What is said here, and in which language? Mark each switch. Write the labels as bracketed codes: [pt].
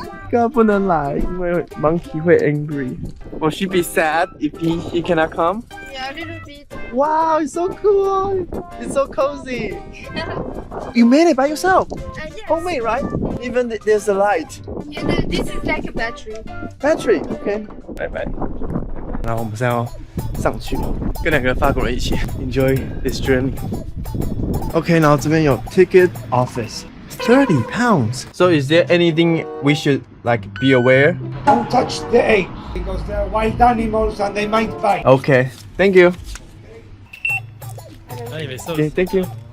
[zh] God 不能来，因为 monkey 会 angry. [en] Will she be sad if he cannot come? Yeah, a little bit. Wow, it's so cool. It's so cozy. You made it by yourself. Yes. Homemade, right? Even there's a light. Yeah, this is like a battery. Battery, okay. 拜拜。 [zh] 然后我们现在要上去，跟2个法国人一起 [en] enjoy this journey. [zh] Okay, 然后这边有 ticket office. £30. [en] So is there anything we should like be aware? Don't touch the egg because they're wild animals and they might bite. Okay, thank you. [fr] Ah, il y avait ça [en] Okay, [fr] aussi. [en] thank you.